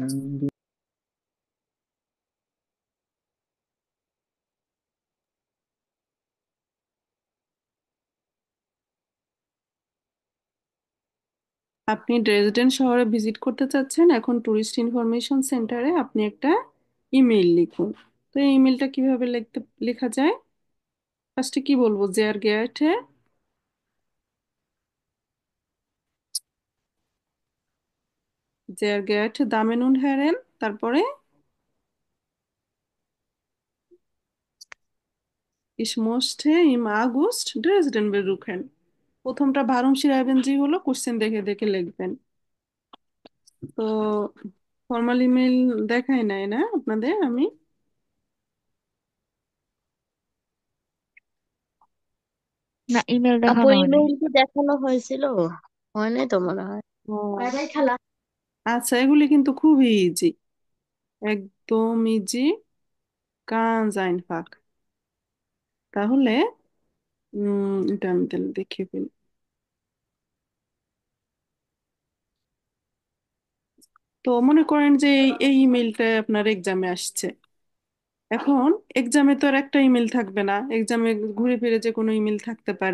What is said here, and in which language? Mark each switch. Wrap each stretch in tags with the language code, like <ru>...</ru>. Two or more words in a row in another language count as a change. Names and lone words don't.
<bn>আপনি ড্রেসডেন শহরে ভিজিট করতে চাচ্ছেন, এখন</bn> <en>tourist information center</en> <bn>আপনি একটা ইমেইল লিখুন। তো এই ইমেলটা কিভাবে লেখা যায়? ফার্স্টে কি বলবো,</bn> <de>Sehr geehrte, sehr geehrte Damen und Herren,</de> <bn>তারপরে</bn> <de>ich möchte im August Dresden besuchen।</de> <bn>প্রথমটা</bn> <de>Warum schreiben Sie</de> <bn>হলো, কোশ্চেন দেখে দেখে লিখবেন। তো</bn> <en>formal email</en> <bn>দেখাই নাই না আপনাদের আমি? না, ইমেল আপু দেখানো হয় নাই। ইমেইল কি দেখানো হয়েছিল? হয় নাই তো মনে হয়। বাই ও বাই খালা। আচ্ছা, এগুলি কিন্তু খুবই ইজি, একদম ইজি,</bn> <de>ganz einfach।</de> <bn>তাহলে এটা আমি তাহলে দেখিয়ে ফেলি। তো মনে করেন যে এই ইমেলটা আপনার এক্সামে আসছে। এখন এক্সামে তো আর একটা ইমেল থাকবে না, এক্সামে ঘুরে ফিরে যে কোনো ইমেল থাকতে পারে।</bn>